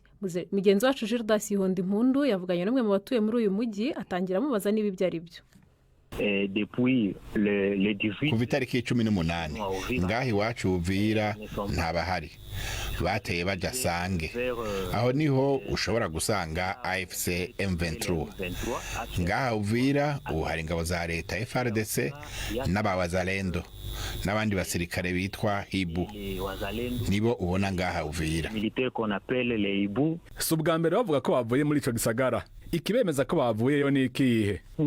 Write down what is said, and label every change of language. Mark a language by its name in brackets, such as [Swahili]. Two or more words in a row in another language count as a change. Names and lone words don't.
[Rundi] Mugenzi wacu Gildas Yihonda Impundu yavuganye n'umwe mu batuye muri uyu mujyi atangira amubaza niba ibyo ari byo. Kuva itariki 18 ngaho iwacu Uvira ntabahari, bateye baja Sange, aho niho ushobora gusanga AFC M23. Ngaho Uvira ubu hari ingabo za leta FARDC n'abawazalendo n'abandi basirikare bitwa Hibu, nibo ubona ngaha Uvira. Si ubwa mbere bavuga ko bavuye muri ico gisagara, ikibemeza ko bavuyeyo ni ikihe?